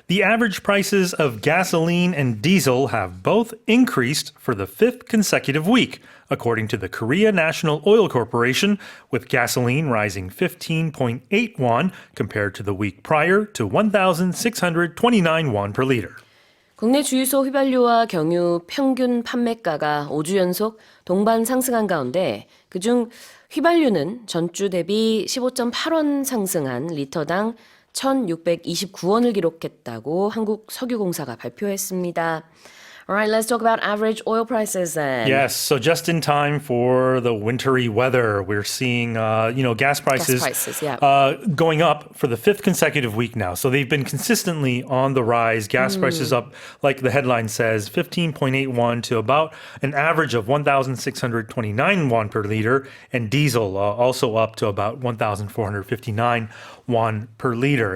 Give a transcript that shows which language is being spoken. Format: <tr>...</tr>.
<en>The average prices of gasoline and diesel have both increased for the fifth consecutive week, according to the Korea National Oil Corporation, with gasoline rising 15.8 won compared to the week prior to 1,629 won per liter.</en> <ko>국내 주유소 휘발유와 경유 평균 판매가가 5주 연속 동반 상승한 가운데 그중 휘발유는 전주 대비 15.8원 상승한 리터당 1,629원을 기록했다고 한국석유공사가 발표했습니다.</ko> <en>All right, let's talk about average oil prices then. Yes, so just in time for the wintry weather, we're seeing, gas prices, going up for the fifth consecutive week now. So they've been consistently on the rise. Gas prices up, like the headline says, 15.81 to about an average of 1,629 won per liter, and diesel also up to about 1,459 won per liter.</en>